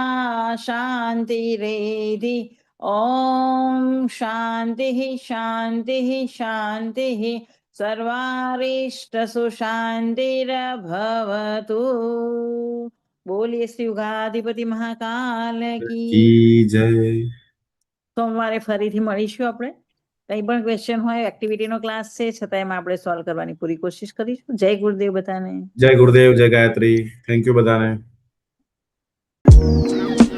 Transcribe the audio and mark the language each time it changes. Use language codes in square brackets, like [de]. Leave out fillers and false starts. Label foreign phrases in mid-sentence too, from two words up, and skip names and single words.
[sa] शान्तिरेधि ॐ शान्तिः शान्तिः शान्तिः सर्वारिष्टसु शान्तिरभवतु. [hi] बोलिए श्री युगाधिपति महाकाल की. की जय. [gu] સોમવારે ફરીથી મળીશું આપણે. કંઈ પણ ક્વેશ્ચન હોય, એક્ટિવિટીનો ક્લાસ છે છતાં એમાં આપણે સોલ્વ કરવાની પૂરી કોશિશ કરીશું. જય ગુરુદેવ બધાને. જય ગુરુદેવ, જય ગાયત્રી. [en] thank you [gu] બધાને.